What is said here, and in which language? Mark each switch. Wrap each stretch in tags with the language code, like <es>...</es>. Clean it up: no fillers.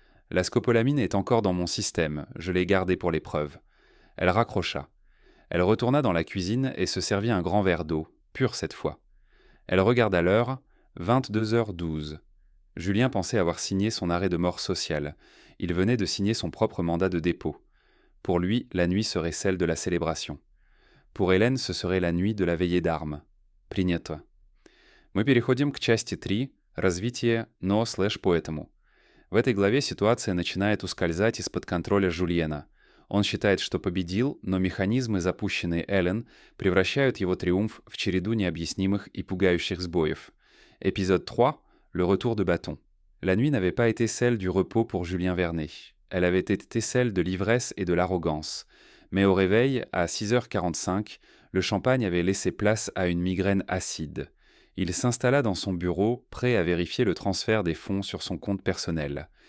<fr>La scopolamine est encore dans mon système. Je l'ai gardée pour l'épreuve. » Elle raccrocha. Elle retourna dans la cuisine et se servit un grand verre d'eau. pure cette fois. Elle regarda l'heure, 22h12. Julien pensait avoir signé son arrêt de mort sociale. Il venait de signer son propre mandat de dépôt. Pour lui, la nuit serait celle de la célébration. Pour Hélène, ce serait la nuit de la veillée d'armes.</fr> <ru>Принято. Мы переходим к части 3, развитие «но/поэтому». В этой главе ситуация начинает ускользать из-под контроля Жульена. Он считает, что победил, но механизмы, запущенные Эллен, превращают его триумф в череду необъяснимых и пугающих сбоев.</ru> <fr>Épisode 3, le retour de bâton. La nuit n'avait pas été celle du repos pour Julien Vernet. Elle avait été celle de l'ivresse et de l'arrogance. Mais au réveil, à 6h45, le champagne avait laissé place à une migraine acide. Il s'installa dans son bureau, prêt à vérifier le transfert des fonds sur son compte personnel.</fr>